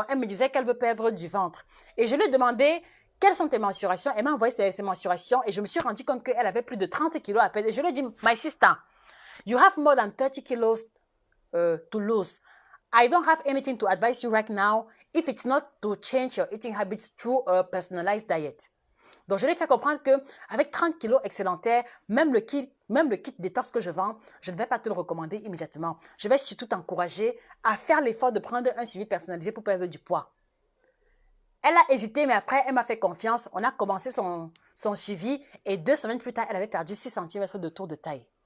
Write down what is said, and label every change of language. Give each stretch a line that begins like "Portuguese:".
French: Donc, elle me disait qu'elle veut perdre du ventre. Et je lui ai demandé, quelles sont tes mensurations? Elle m'a envoyé ses mensurations et je me suis rendu compte qu'elle avait plus de 30 kilos à perdre. Et je lui ai dit,
English: my sister, you have more than 30 kilos to lose. I don't have anything to advise you right now if it's not to change your eating habits through a personalized diet.
French: Donc, je lui ai fait comprendre qu'avec 30 kilos excédentaires, même le kit détox que je vends, je ne vais pas te le recommander immédiatement. Je vais surtout t'encourager à faire l'effort de prendre un suivi personnalisé pour perdre du poids. Elle a hésité, mais après, elle m'a fait confiance. On a commencé son suivi et 2 semaines plus tard, elle avait perdu 6 cm de tour de taille.